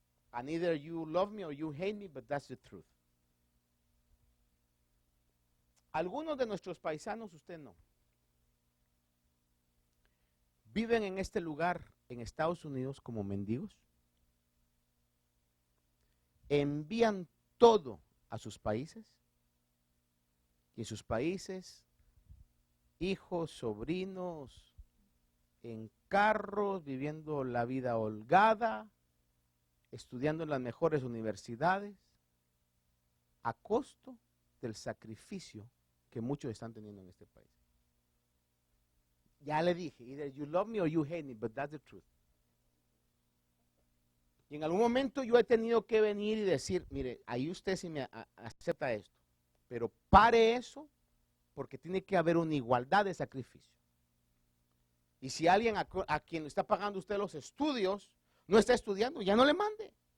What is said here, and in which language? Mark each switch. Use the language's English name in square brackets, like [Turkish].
[English] And either you love me or you hate me, but that's the truth. [Spanish] Algunos de nuestros paisanos, usted no, viven en este lugar en Estados Unidos como mendigos. Envían todo a sus países. Y en sus países, hijos, sobrinos, en carros, viviendo la vida holgada, estudiando en las mejores universidades, a costo del sacrificio que muchos están teniendo en este país. Ya le dije, [English] either you love me or you hate me, but that's the truth. [Spanish] Y en algún momento yo he tenido que venir y decir, mire, ahí usted sí me acepta esto, pero pare eso, porque tiene que haber una igualdad de sacrificio. Y si alguien a quien le está pagando usted los estudios, no está estudiando, ya no le mande.